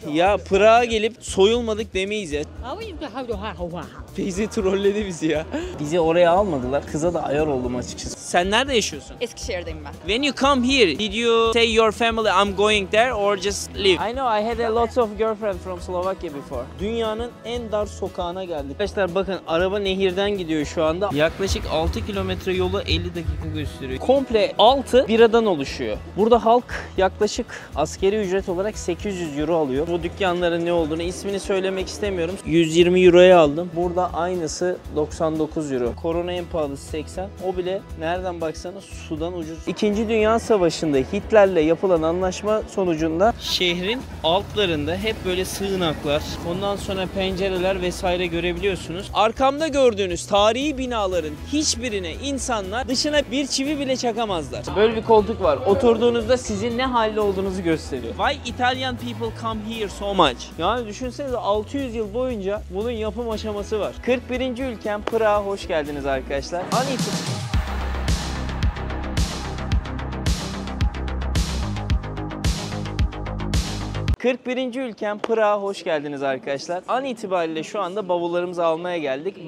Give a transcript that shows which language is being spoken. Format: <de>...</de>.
<tr>Ya Prag'a gelip soyulmadık demeyiz ya. Teyze trolledi bizi ya. Bizi oraya almadılar. Kıza da ayar oldum açıkçası. Sen nerede yaşıyorsun? Eskişehir'deyim ben.</tr> <en>When you come here, did you say your family I'm going there or just live? I know I had a lot of girlfriend from Slovakia before.</en> <tr>Dünyanın en dar sokağına geldik. Arkadaşlar bakın araba nehirden gidiyor şu anda. Yaklaşık 6 kilometre yolu 50 dakika gösteriyor. Komple altı biradan oluşuyor. Burada halk yaklaşık askeri ücret olarak 800 euro alıyor. Bu dükkanların ne olduğunu ismini söylemek istemiyorum. 120 euroya aldım. Burada aynısı 99 euro. Korona en pahalısı 80. O bile nereden baksanız sudan ucuz. İkinci Dünya Savaşı'nda Hitler'le yapılan anlaşma sonucunda şehrin altlarında hep böyle sığınaklar, ondan sonra pencereler vesaire görebiliyorsunuz. Arkamda gördüğünüz tarihi binaların hiçbirine insanlar dışına bir çivi bile çakamazlar. Böyle bir koltuk var. Oturduğunuzda sizin ne halde olduğunuzu gösteriyor.</tr> <en>Why Italian people come here so much?</en> <tr>Yani düşünsenize 600 yıl boyunca bunun yapım aşaması var. 41. ülkem Prag'a hoş geldiniz arkadaşlar. An 41. ülkem Prag'a hoş geldiniz arkadaşlar. An itibariyle şu anda bavullarımızı almaya geldik.</tr>